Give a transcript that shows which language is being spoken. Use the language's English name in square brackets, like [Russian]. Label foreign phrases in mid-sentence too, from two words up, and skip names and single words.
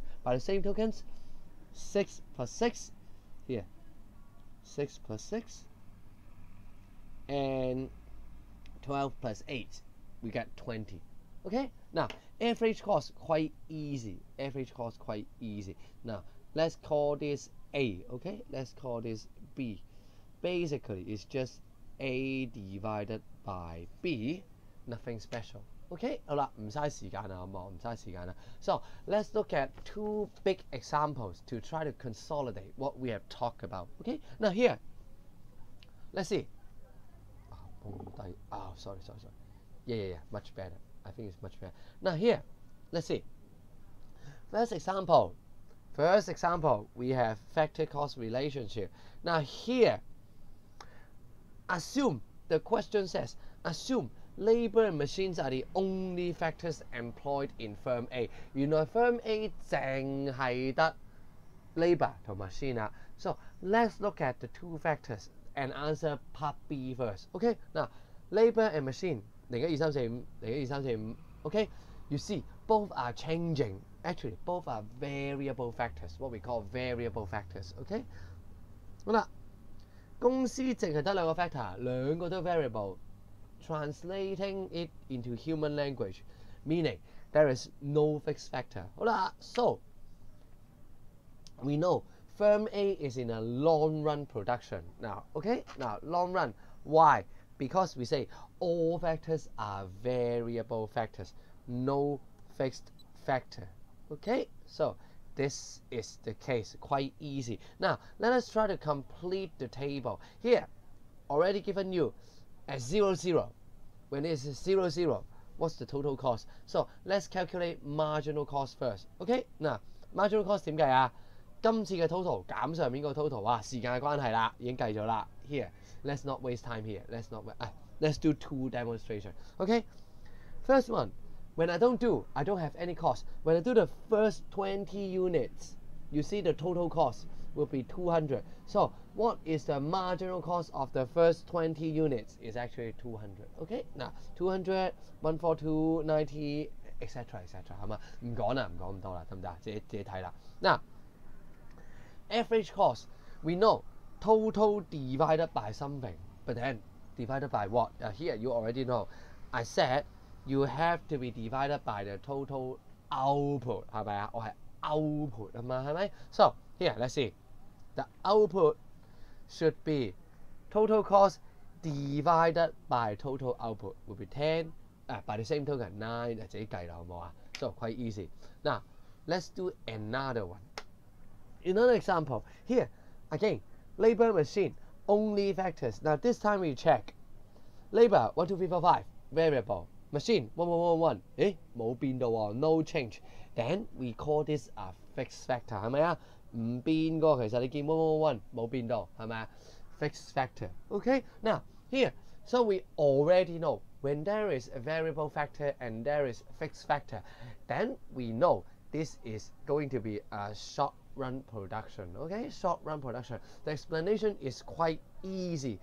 [English] By the same tokens, 6 plus 6, here, 6 plus 6, and 12 plus 8, we get 20. Okay? Now, average cost quite easy. Average cost quite easy. Now, let's call this A, okay? Let's call this B. Basically, it's just A divided by B, nothing special. Okay, [Cantonese] 好啦，唔嘥時間啦，好冇？唔嘥時間啦。 [English] So let's look at 2 big examples to try to consolidate what we have talked about. Okay, now here, let's see. Oh, sorry. Yeah, much better. I think it's much better. Now here, let's see. First example, we have factor cost relationship. Now here, assume, the question says, assume labor and machines are the only factors employed in firm A. [Cantonese] 原來 firm A 淨係得 labor 同 machine 啦。 [English] So let's look at the 2 factors and answer part B first. Okay, now labor and machine 01, 2, 3, 4, 5, 01, 2, 3, 4, 5. Okay, you see both are changing. Actually, both are variable factors. What we call variable factors. Okay, [Cantonese] 好啦，公司淨係得2個 factor， 2個都 variable。 [English] Translating it into human language, meaning there is no fixed factor. 好啦 so we know firm A is in a long run production now. Okay, now long run. Why? Because we say all factors are variable factors, no fixed factor. Okay, so this is the case, quite easy. Now, let us try to complete the table. Here, already given you as 0, 0. When it is 0, 0, what's the total cost? So, let's calculate marginal cost first. Okay? Now, marginal cost [Cantonese] 點計啊？今次嘅 total 減上面個 total 啊，時間嘅關係啦，已經計咗啦。 [English] Here, let's not waste time here. Let's do 2 demonstration. Okay? First one, when I don't have any cost. When I do the first 20 units, you see the total cost will be 200. So, what is the marginal cost of the first 20 units? Is actually 200. Okay? Now, 200, 142, 90, etc. etc. [Cantonese] 係嘛？唔講啦，唔講咁多啦，得唔得？自己睇啦。 [English] 嗱。Average cost, we know total divided by something, but then divided by what? Here you already know. I said you have to be divided by the total output, [Cantonese] 係咪啊？我係 output 啊嘛，係咪？ [English] So here, let's see. The output should be total cost divided by total output will be 10. By the same token, 9. [Cantonese] 自己計啦，好唔好啊？ [English] So quite easy. Now, let's do another one. Another example, here, again, labor machine, only factors. Now this time we check. Labor, 1, 2, 3, 4, 5, variable. Machine, 1, 1, 1, 1. [Cantonese] 誒，冇變到喎 [English] no change. Then we call this a fixed factor, [Cantonese] 係咪啊？唔變過，其實你見 1, 1, 1, 1冇變到，係咪啊？ [English] Fixed factor. Okay, now, here, so we already know when there is a variable factor and there is fixed factor, then we know this is going to be a short run production. Okay, short run production. The explanation is quite easy.